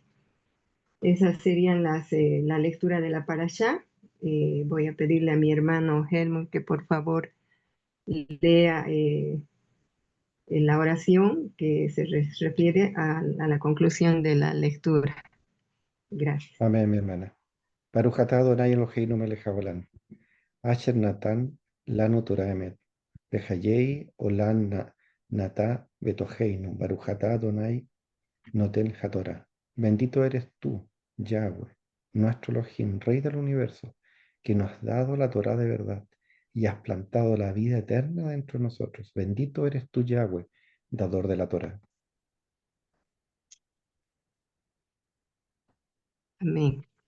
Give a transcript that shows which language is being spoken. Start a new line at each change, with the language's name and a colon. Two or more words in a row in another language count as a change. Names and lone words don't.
Spanish: Esas serían la lectura de la parashá. Voy a pedirle a mi hermano Helmut que por favor lea la oración que se refiere a la conclusión de la lectura. Gracias. Amén, mi hermana.
Hebrew: ברוך אתה אדני אלהינו מלך העולם. אשר נתן לנו תורת אמת. וחיי עולם נטע בתוכנו. ברוך אתה אדני נותן התורה.
Spanish: Bendito eres tú, Yahweh, nuestro Elohim, Rey del universo, que nos has dado la Torah de verdad y has plantado la vida eterna dentro de nosotros. Bendito eres tú, Yahweh, dador de la Torah. Amén.